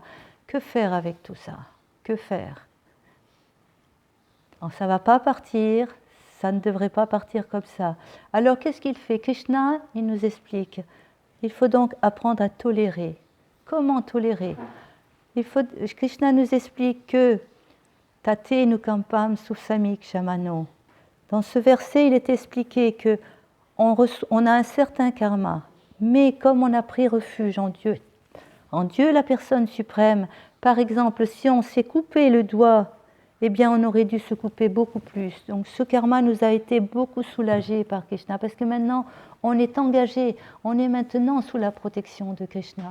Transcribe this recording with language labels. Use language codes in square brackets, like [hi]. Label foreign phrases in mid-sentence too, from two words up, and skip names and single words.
[fr] Que faire avec tout ça ? Que faire ? Alors, ça ne va pas partir, ça ne devrait pas partir comme ça. Alors, qu'est-ce qu'il fait ? Krishna, il nous explique. Il faut donc apprendre à tolérer. Comment tolérer ? Krishna nous explique que [sa] Tate nukampam susamik shamano. [fr] Dans ce verset, il est expliqué que on a un certain karma, mais comme on a pris refuge en Dieu la personne suprême, par exemple, si on s'est coupé le doigt, eh bien on aurait dû se couper beaucoup plus. Donc ce karma nous a été beaucoup soulagé par Krishna, parce que maintenant on est engagé, on est maintenant sous la protection de Krishna.